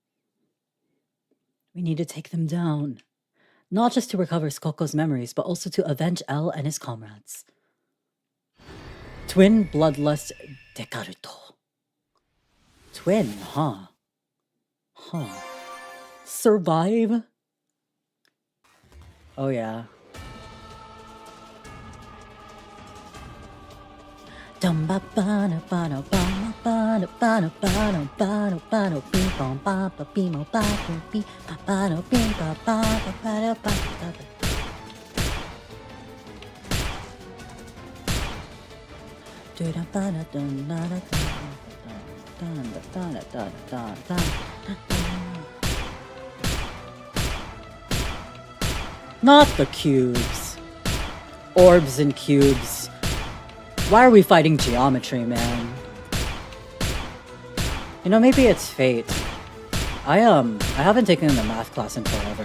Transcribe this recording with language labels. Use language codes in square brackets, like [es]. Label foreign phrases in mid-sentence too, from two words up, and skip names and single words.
[en] We need to take them down. Not just to recover Koko's memories, but also to avenge L and his comrades. Twin Bloodlust Dekaruto. Twin, huh? Huh. Survive? Oh yeah. Dum ba ba na ba na ba na ba na ba na ba na ba na ba na bing bong ba ba bing mo ba bing ba ba no bing ba ba ba ba da ba da ba. Do da ba da da da da da da da da da da. Not the cubes. Orbs and cubes. Why are we fighting geometry, man? You know, maybe it's fate. I haven't taken a math class in forever.